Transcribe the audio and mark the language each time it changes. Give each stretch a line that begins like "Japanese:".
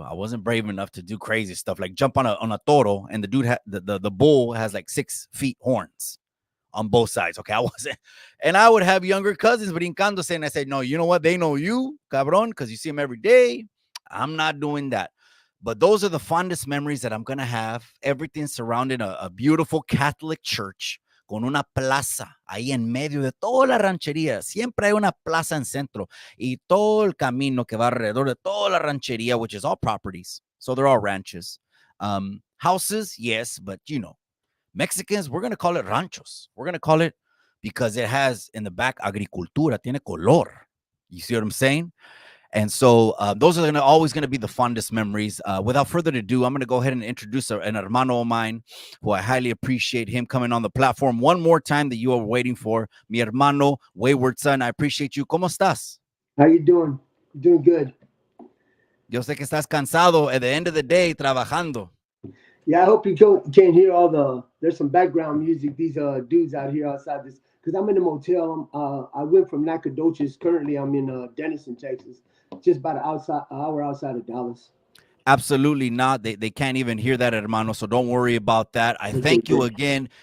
English: I wasn't brave enough to do crazy stuff like jump on a toro, and the dude the bull has like 6 feet horns on both sides. Okay, I wasn't, and I would have younger cousins brincándose, and I said, no, you know what? They know you, cabrón, because you see them every day. I'm not doing that. But those are the fondest memories that I'm gonna have. Everything surrounding a beautiful Catholic church.
Spanish: Con una plaza ahí en medio de toda la ranchería. Siempre hay una plaza en centro y todo el camino que va alrededor de toda la ranchería, which is all properties.
English: So they're all ranches. Houses, yes, but Mexicans, we're going to call it ranchos. We're going to call it because it has in the back agricultura, tiene color. You see what I'm saying? And so those are always going to be the fondest memories. Without further ado, I'm going to go ahead and introduce an hermano of mine who I highly appreciate him coming on the platform one more time that you are waiting for. Mi hermano, Wayward Son, I appreciate you.
Spanish: ¿Cómo estás?
English: How you doing? Doing good.
Spanish: Yo sé que estás cansado at the end of the day trabajando.
English: Yeah, I hope you can't hear all there's some background music. These dudes out here outside this, because I'm in a motel. I went from Nacogdoches. Currently, I'm in Denison, Texas, just about an hour outside of Dallas. Absolutely not. They can't even hear that, hermano. So don't worry about that. I thank you again.